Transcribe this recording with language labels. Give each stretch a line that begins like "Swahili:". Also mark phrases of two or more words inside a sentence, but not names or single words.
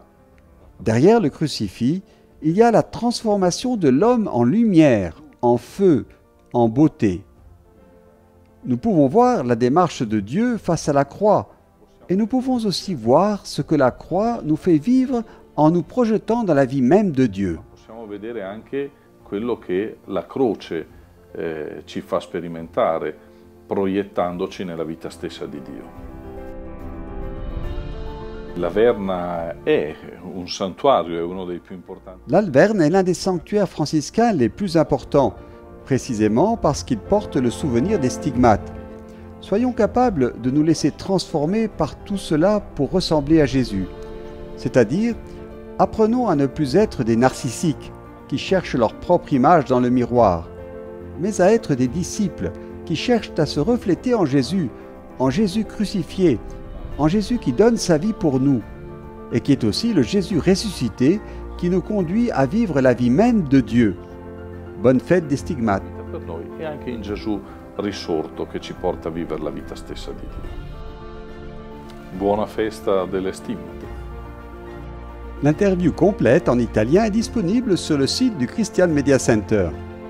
French: Derrière le crucifix, il y a la transformation de l'homme en lumière, en feu, en beauté. Nous pouvons voir la démarche de Dieu face à la croix, et nous pouvons aussi voir ce que la croix nous fait vivre en nous projetant dans la vie même de Dieu.
Italian: Possiamo vedere anche quello che la croce ci fa sperimentare, proiettandoci nella vita stessa di Dio. L'Alverne è un santuario, è uno dei più importanti.
French: L'Alverne est l'un des sanctuaires franciscains les plus importants, précisément parce qu'il porte le souvenir des stigmates. Soyons capables de nous laisser transformer par tout cela pour ressembler à Jésus. C'est-à-dire, apprenons à ne plus être des narcissiques qui cherchent leur propre image dans le miroir, mais à être des disciples qui cherchent à se refléter en Jésus crucifié, en Jésus qui donne sa vie pour nous, et qui est aussi le Jésus ressuscité qui nous conduit à vivre la vie même de Dieu. Bonne fête des stigmates.
Italian: Per noi e anche in Gesù risorto che ci porta a vivere la vita stessa di Dio. Buona festa delle stigmate.
French: L'interview complète en italien est disponible sur le site du Christian Media Center.